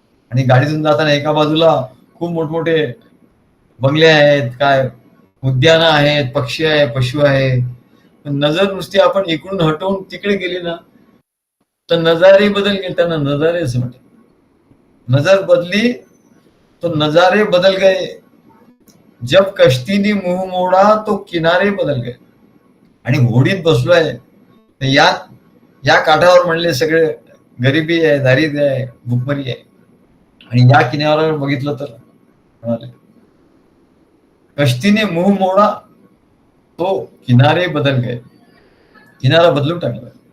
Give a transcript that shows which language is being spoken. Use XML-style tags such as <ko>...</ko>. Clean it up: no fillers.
<mr>आणि गाडीतून जाताना एका बाजूला खूप मोठमोठे बंगले आहेत, काय उद्यानं आहेत, पक्षी आहे, पशु आहे. नजर नुसती आपण इकडून हटवून तिकडे गेली ना, तर नजारे बदल गेले, त्यांना नजारे असं म्हणतात.</mr> <hi>नजर बदली तो नजारे बदल गए. जब कश्तीनी मुंह मोडा तो किनारे बदल गए.</hi> <mr>आणि होडीत बसलोय, या या काठावर म्हणले सगळे गरिबी आहे, दारिद्र्य आहे, भुकमरी आहे. आणि या किनाऱ्यावर बघितलं तर म्हणाले,</mr> <hi>कश्तीने मुंह मोडा तो किनारे बदल गए.</hi> <mr>किनारा बदलून टाकला.</mr>